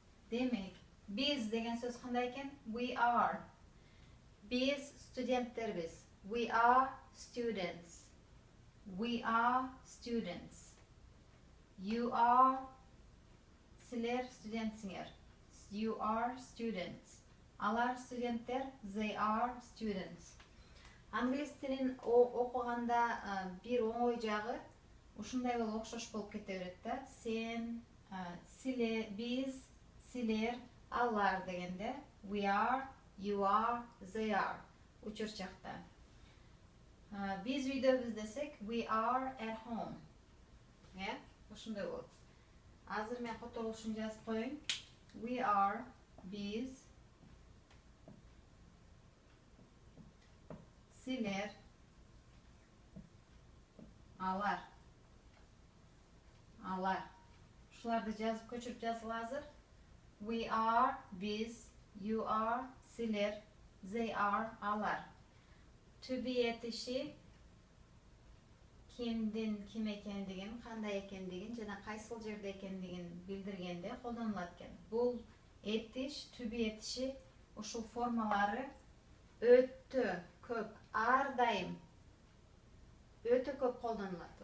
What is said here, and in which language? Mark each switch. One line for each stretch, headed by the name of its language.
Kyrgyz: Демек, биз деген сөз кандай экен?
English: We are.
Kyrgyz: Биз студенттербиз.
English: We are students. We are students. You are,
Kyrgyz: силер студентсиңер.
English: You are students.
Kyrgyz: Алар студенттер,
English: they are students.
Kyrgyz: Англис тилин окуганда бир оңой жагы ушундай болуп окшош болуп кете берет да. Сен, силер, биз, силер, алар дегенде
English: we are, you are, they are
Kyrgyz: учурчакта. Биз үйдөбүз десек,
English: we are at home.
Kyrgyz: Ушундай болот. Азыр мен которулушун жазып коеюн.
English: We are,
Kyrgyz: биз, силер, алар. Ушуларды жазып көчүрүп жазгыла азыр.
English: We are,
Kyrgyz: biz,
English: you are,
Kyrgyz: силер,
English: they are,
Kyrgyz: алар. To be этиши кимдин ким экендигин, кандай экендигин жана кайсыл жерде экендигин билдиргенде колдонулат экен. Бул этиш, to be этиши ушул формалары өтө көп, ар дайым өтө көп колдонулат.